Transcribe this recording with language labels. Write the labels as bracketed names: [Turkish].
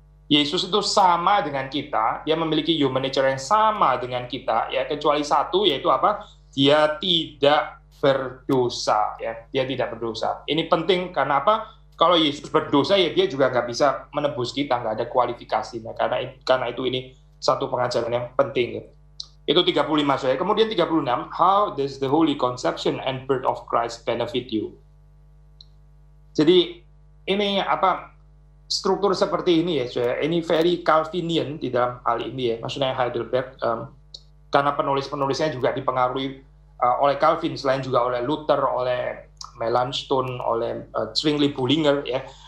[Indonesian] Yesus itu sama dengan kita, dia memiliki human nature yang sama dengan kita, ya, kecuali satu, yaitu apa? Dia tidak berdosa, ya, dia tidak berdosa. Ini penting karena apa? Kalau Yesus berdosa, ya dia juga nggak bisa menebus kita, nggak ada kualifikasinya. Karena itu ini satu pengajaran yang penting. Ya. Itu 35 saya. [English] Kemudian 36, how does the holy conception and birth of Christ benefit you? [Indonesian] Jadi ini struktur seperti ini ya, saya. Ini [English] very Calvinian [Indonesian] di dalam hal ini ya. Maksudnya Heidelberg, karena penulis-penulisnya juga dipengaruhi oleh Calvin, selain juga oleh Luther, oleh Melanchthon, oleh Zwingli Bullinger ya.